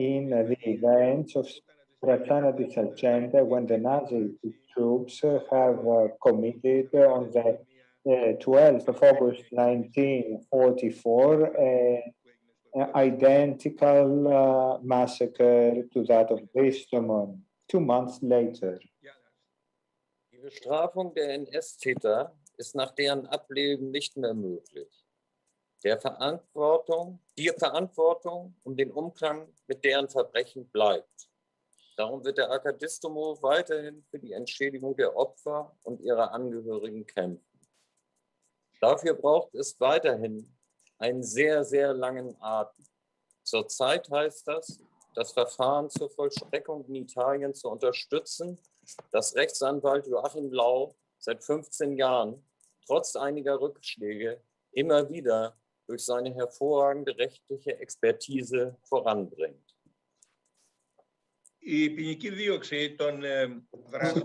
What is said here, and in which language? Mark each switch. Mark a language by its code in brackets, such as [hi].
[en] the events of Stracana di Salcente when the Nazi troops have committed on the 12th of August 1944 identical massacre to that of Distomo 2 months later. [de] Die Bestrafung der NS-Täter ist nach deren Ableben nicht mehr möglich. Die Verantwortung um den Umgang mit deren Verbrechen bleibt. Darum wird der AK Distomo weiterhin für die Entschädigung der Opfer und ihrer Angehörigen kämpfen. Dafür braucht es weiterhin einen sehr, sehr langen Atem. Zurzeit heißt das Verfahren zur Vollstreckung in Italien zu unterstützen, das Rechtsanwalt Joachim Lau seit 15 Jahren trotz einiger Rückschläge immer wieder durch seine hervorragende rechtliche Expertise voranbringt. [el] Η ποινική δίωξη των δράσεων